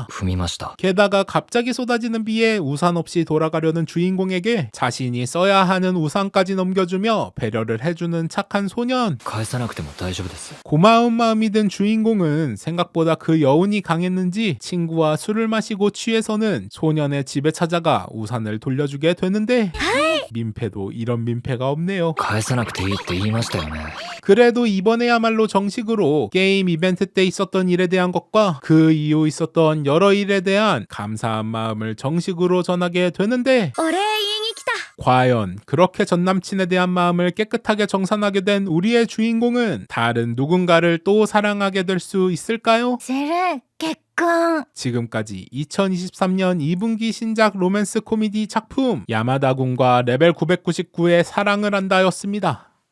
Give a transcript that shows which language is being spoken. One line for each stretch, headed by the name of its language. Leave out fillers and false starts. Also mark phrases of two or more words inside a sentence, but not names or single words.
Japanese: 踏みました
Korean: 게다가 갑자기 쏟아지는 비에 우산 없이 돌아가려는 주인공에게 자신이 써야 하는 우산까지 넘겨주며 배려를 해주는 착한 소년.
Japanese: 返さなくても大丈夫です
Korean: 고마운 마음이 든 주인공은 생각보다 그 여운이 강했는지 친구와 술을 마시고 취해서는 소년의 집에 찾아가 우산을 돌려주게 되는데 민폐도 이런 민폐가 없네요.
Japanese: 返さなくていいって言いましたよね
Korean: 그래도 이번에야말로 정식으로 게임 이벤트 때 있었던 일에 대한 것과 그 이후 있었던 여러 일에 대한 감사한 마음을 정식으로 전하게 되는데
Japanese: お礼言いに来た。
Korean: 과연 그렇게 전남친에 대한 마음을 깨끗하게 정산하게 된 우리의 주인공은 다른 누군가를 또 사랑하게 될 수 있을까요?
Japanese: セル結婚。
Korean: 지금까지 2023년 2분기 신작 로맨스 코미디 작품 야마다군과 레벨 999의 사랑을 한다였습니다.